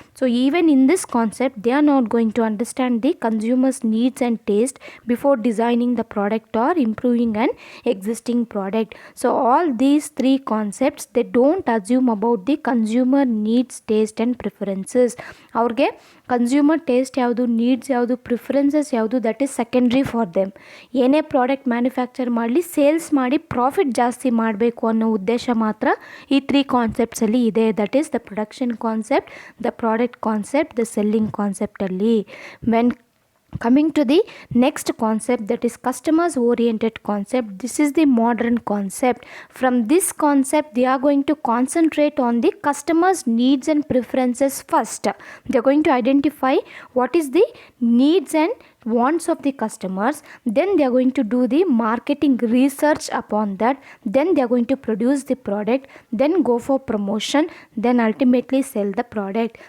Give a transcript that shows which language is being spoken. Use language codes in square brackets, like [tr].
[en] So even in this concept they are not going to understand the consumer's needs and taste before designing the product or improving an existing product. So all these three concepts they don't assume about the consumer needs, taste and preferences. [kn] ಅವ್ರಿಗೆ [en] Consumer taste ಯಾವುದು, needs ಯಾವುದು, preferences ಯಾವುದು, that is secondary for them. [kn] ಏನೇ product manufacture ಮಾಡಲಿ sales ಮಾಡಿ profit ಜಾಸ್ತಿ ಮಾಡಬೇಕು ಅನ್ನೋ ಉದ್ದೇಶ ಮಾತ್ರ ಈ ತ್ರೀ ಕಾನ್ಸೆಪ್ಟ್ಸಲ್ಲಿ ಇದೆ. [en] That is the production concept, the product concept, the selling ಕಾನ್ಸೆಪ್ಟಲ್ಲಿ. When coming to the next concept, that is customers oriented concept, this is the modern concept. From this concept they are going to concentrate on the customers needs and preferences first. They are going to identify what is the needs and wants of the customers, then they are going to do the marketing research upon that, then they are going to produce the product, then go for promotion, then ultimately sell the product.